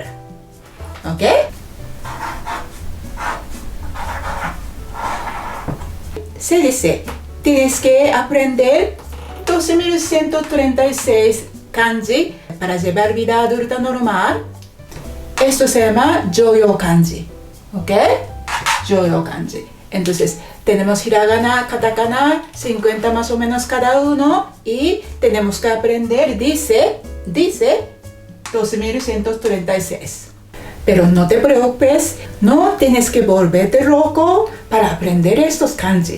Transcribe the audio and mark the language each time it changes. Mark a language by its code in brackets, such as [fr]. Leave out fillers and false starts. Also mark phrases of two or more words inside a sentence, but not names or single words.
[es] ¿Ok? Se dice, tienes que aprender 2136 kanji para llevar vida adulta normal. Esto se llama Joyo kanji. ¿Ok? Joyo kanji. Entonces, tenemos hiragana, katakana, 50 más o menos cada uno. Y tenemos que aprender, dice 2136. Pero no te preocupes, no tienes que volverte loco para aprender estos kanji.